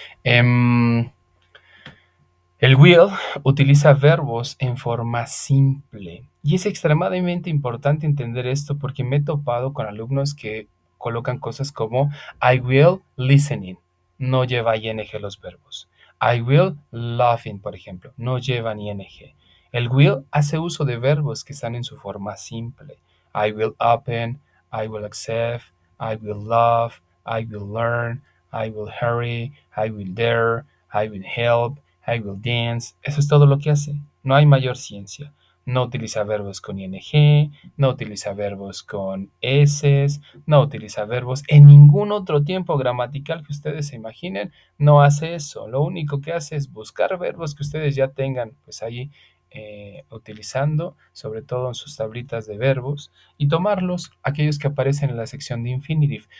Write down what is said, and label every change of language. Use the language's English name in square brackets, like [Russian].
[Spanish] Em, el will utiliza verbos en forma simple y es extremadamente importante entender esto porque me he topado con alumnos que colocan cosas como [English] I will listening, [Spanish] no lleva ing los verbos. [English] I will laughing, [Spanish] por ejemplo, no lleva ing. El will hace uso de verbos que están en su forma simple. [English] I will open, I will accept, I will love, I will learn, I will hurry, I will dare, I will help, I will dance. [Spanish] Eso es todo lo que hace. No hay mayor ciencia. No utiliza verbos con ing, no utiliza verbos con s, no utiliza verbos en ningún otro tiempo gramatical que ustedes se imaginen. No hace eso. Lo único que hace es buscar verbos que ustedes ya tengan pues ahí utilizando, sobre todo en sus tablitas de verbos, y tomarlos, aquellos que aparecen en la sección de infinitive.